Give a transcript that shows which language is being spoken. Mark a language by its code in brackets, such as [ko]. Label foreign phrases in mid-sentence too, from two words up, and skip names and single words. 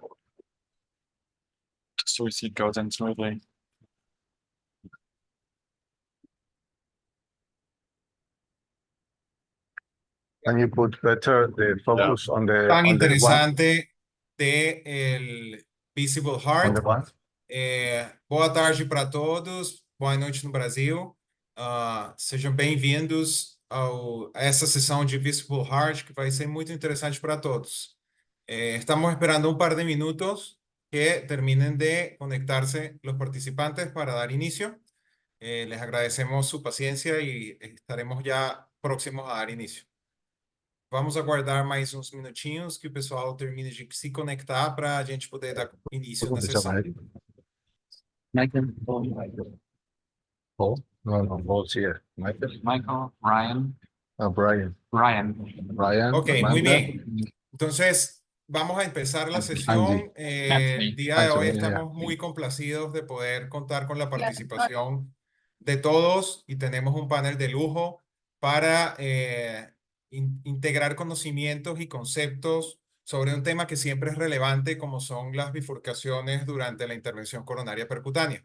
[en] So we see it goes in smoothly. Can you put better the focus on the Tan on the one? interessante de el Visible On Heart. the one? [pt] Boa tarde para todos, boa noite no Brasil. Sejam bem-vindos a essa sessão de Visible Heart, que vai ser muito interessante para todos. [es] Estamos esperando un par de minutos que terminen de conectarse los participantes para dar inicio. Les agradecemos su paciencia y estaremos ya próximos a dar inicio. [pt] Vamos aguardar mais uns minutinhos que o pessoal termine de se conectar para a gente poder dar início na sessão. [en] Michael, Paul? No, Paul's here. Michael, Ryan, Brian. Ryan. [es] Ok, muy Amanda. bien. Entonces, vamos a empezar la sesión. El día de hoy estamos muy complacidos de poder contar con la participación de todos y tenemos un panel de lujo para integrar conocimientos y conceptos sobre un tema que siempre es relevante, como son las bifurcaciones durante la intervención coronaria percutánea.